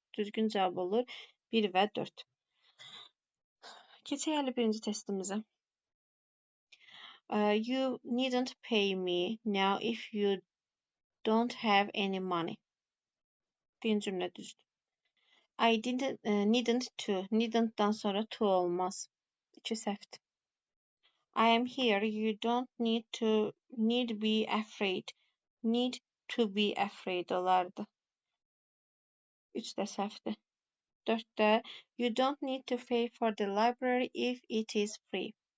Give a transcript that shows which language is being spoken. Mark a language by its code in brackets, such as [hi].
[az] Düzgün cavab olur 1 və 4. Keçək 51-ci testimizə. [en] You needn't pay me now if you don't have any money. [az] Birinci cümlə düzdür. [en] I needn't to. [az] Needn't-dan sonra to olmaz. 2 səhvdir. [en] I am here. You don't need be afraid. Need to be afraid olardı. [az] 3 də səhvdir. [en] 4-də you don't need to pay for the library if it is free.